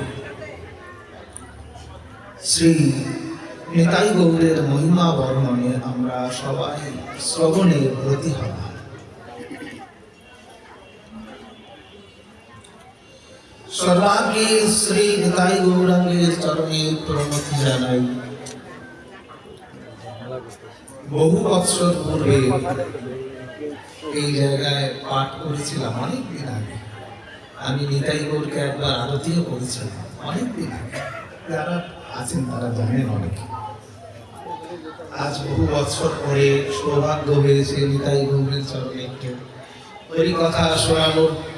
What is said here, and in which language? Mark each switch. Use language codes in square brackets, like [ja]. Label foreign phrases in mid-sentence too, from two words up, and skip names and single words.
[bn] শ্রী নিতাই গৌরের মহিমা বর্ণনে আমরা সবাই শ্রবণে ব্রতী হলাম। সর্বাঙ্গে শ্রী নিতাই গৌরাঙ্গের চরণে প্রণতি জানাই। বহু বৎসর পূর্বে এই জায়গায় পাঠ করেছিলাম অনেক দিন আগে। আমি নিতাই গৌরকে একবার আরতিও করেছিলাম অনেক দিন আগে। যারা আছেন তারা জানেন অনেকে। আজ বহু বছর পরে সৌভাগ্য হয়েছে নিতাই গৌরের চরণে একটু ওই কথা শোনানোর।